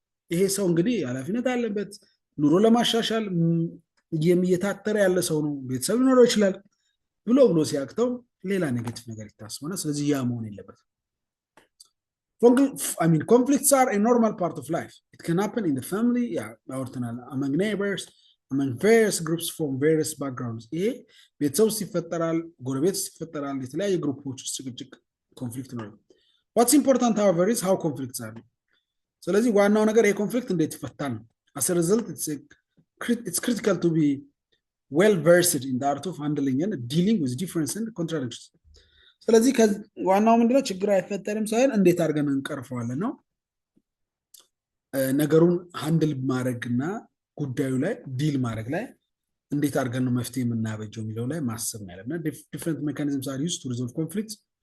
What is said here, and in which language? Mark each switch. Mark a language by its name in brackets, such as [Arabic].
[Amharic] ይሄ ሰው እንግዲህ ኃላፊነት አለበት ኑሮ ለማሻሻል የሚየታተረ ያለ ሰው ነው ቤተሰብ ሊኖረው ይችላል ብሎ ሲያክተው ሌላ ኔጌቲቭ ነገር ይታስበና ስለዚህ ያ መሆን የለበትም [English] conflicts are a normal part of life. It can happen in the family, among neighbors, among various groups from various backgrounds. [Amharic] ቤተሰብ ሲፈጠራል ጎረቤት ሲፈጠራል የተለያየ ግሩፖች ውስጥ ጭቅጭቅ ኮንፍሊክት ነው [English] What's important however is how conflicts are. [Amharic] ስለዚህ ዋናው ነገር ይሄ ኮንፍሊክት እንዴት ይፈታል [English] As a result it's critical to be well versed in the art of handling and dealing with difference and contradictions. [Amharic] ስለዚህ ዋናው ምንድነው ችግር አይፈጠርም ሳይሆን እንዴት አድርገን እንቀርፈዋለን ነው ነገሩን ሃንድል ማድረግና ጉዳዩ ላይ ዲል ማድረግ ላይ እንዴት አድርገን ነው መፍትሄ የምናበጀው የሚለው ላይ ማሰብ ያለና [English] different mechanisms are used to resolve conflicts